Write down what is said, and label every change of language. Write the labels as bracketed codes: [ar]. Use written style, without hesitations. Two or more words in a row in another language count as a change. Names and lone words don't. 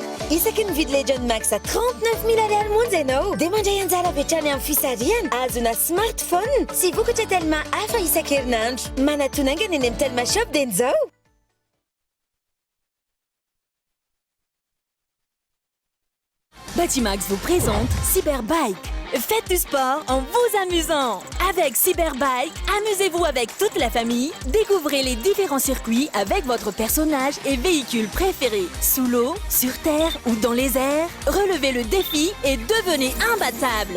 [mg] Isaky ny vidy Legend Max à 39 000 ariary monja ianao dia mandray anjara betrany amin'ny fisariana azona smartphone sy vokatra Telma hafa isan-kerinandro. Manatonanga eny amin'ny Telma Shop dia izao. [fr] Batimax vous présente Cyberbike. Faites du sport en vous amusant. Avec Cyberbike, amusez-vous avec toute la famille. Découvrez les différents circuits avec votre personnage et véhicule préféré. Sous l'eau, sur terre ou dans les airs, relevez le défi et devenez imbattable.